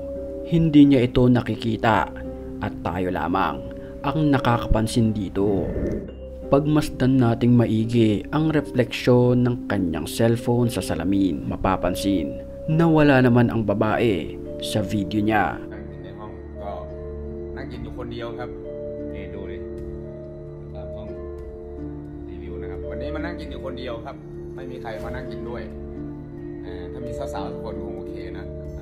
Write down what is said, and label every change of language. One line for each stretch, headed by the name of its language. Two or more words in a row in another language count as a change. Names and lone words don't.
Filipino: Hindi niya ito nakikita at tayo lamang ang nakakapansin dito. Pagmasdan nating maigi ang refleksyon ng kanyang cellphone sa salamin, mapapansin na wala naman ang babae sa video niya.
Thai: นั่งกินอยู่คนเดียวครับนี่ดูดิตามห้องรีวิวนะครับวันนี้มานั่งกินอยู่คนเดียวครับไม่มีใครมานั่งกินด้วยถ้ามีสาวๆทุกคนคงโอเคนะ